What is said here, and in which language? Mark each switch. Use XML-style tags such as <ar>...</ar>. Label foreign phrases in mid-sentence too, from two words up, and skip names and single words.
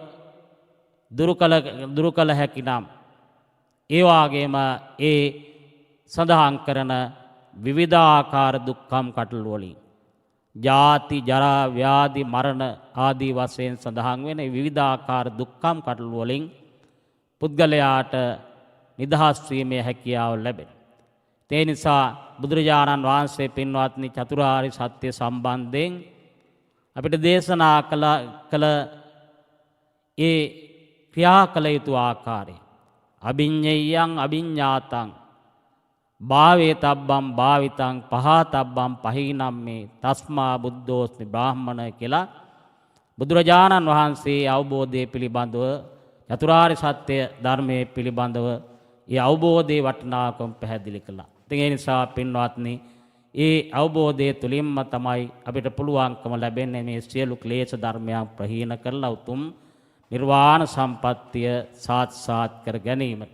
<si>දුරු කළ හැකි නම් ඒ වගේම ඒ සඳහන් කරන විවිධාකාර දුක්ඛම් කටළු වලින් ජාති ජරා ව්‍යාධි මරණ ආදී වශයෙන් සඳහන් වෙන විවිධාකාර දුක්ඛම් කටළු වලින් පුද්ගලයාට නිදහස් වීමේ හැකියාව ලැබෙනවා. ඒ නිසා බුදුරජාණන් වහන්සේ පින්වත්නි චතුරාර්ය සත්‍ය සම්බන්ධයෙන් අපිට දේශනා කළ ඒ ක්‍රියා කළ යුතු ආකාරය</si> <pi>අභිඤ්ඤයං අභිඤ්ඤාතං භාවේතබ්බං භාවිතං පහතබ්බං පහීනම්මේ තස්මා බුද්ධෝස්මි බ්‍රාහ්මණ</pi> <si>කියලා බුදුරජාණන් වහන්සේ අවබෝධය පිළිබඳව චතුරාර්ය සත්‍ය ධර්මයේ පිළිබඳව ඒ අවබෝධයේ වටිනාකම පැහැදිලි කළා. ඉතින් ඒ නිසා පින්වත්නි ඒ අවබෝධය තුළින්ම තමයි අපිට පුළුවන්කම ලැබෙන්නේ මේ සියලු ක්ලේශ ධර්මයන් ප්‍රහීන කරලා උතුම් නිර්වාණ සම්පත්තිය සාක්ෂාත් කර ගැනීමට.</si>